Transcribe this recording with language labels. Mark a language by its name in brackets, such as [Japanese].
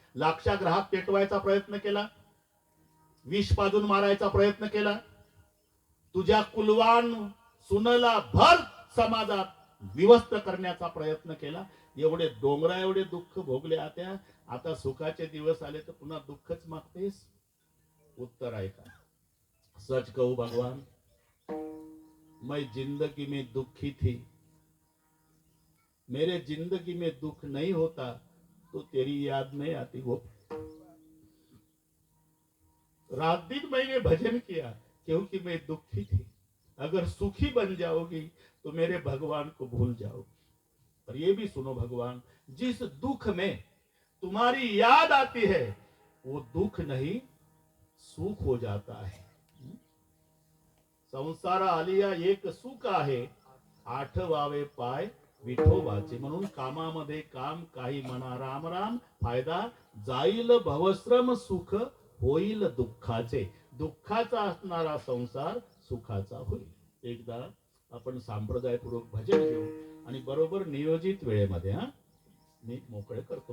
[Marathi] लाक्षाग्रहात पेटवायचा प्रयत्न केला, विष पाजून मारायचा प्रयत्न केला. तुझ्या कुलवान सुनला भर समाजात विवस्त करण्याचा प्रयत्न केला. एवढे डोंगरा एवढे दुःख भोगले आत्या. आता सुखाचे दिवस आले तर पुन्हा दुःखच मागतेस? उत्तर आहे का? [Hindi] सच कहूं भगवान, मैं जिंदगी में दुखी थी, मेरे जिंदगी में दुख नहीं होता तो तेरी याद नहीं आती वो. रात दिन मैंने भजन किया क्योंकि मैं दुखी थी. अगर सुखी बन जाओगी तो मेरे भगवान को भूल जाओगी. और ये भी सुनो भगवान, जिस दुख में तुम्हारी याद आती है वो दुख नहीं सुख हो जाता है. [Marathi] संसार आलिया एक सुख आहे, 8वावे पाय विठोबाचे. म्हणून कामामध्ये काम, काही म्हणा राम राम, फायदा जाईल भवश्रम, सुख होईल दुःखाचे. दुःखाचा असणारा संसार सुखाचा होईल. एकदा आपण संप्रदायपूर्वक भजन घेऊ आणि बरोबर नियोजित वेळेमध्ये मी मोकळे करतो.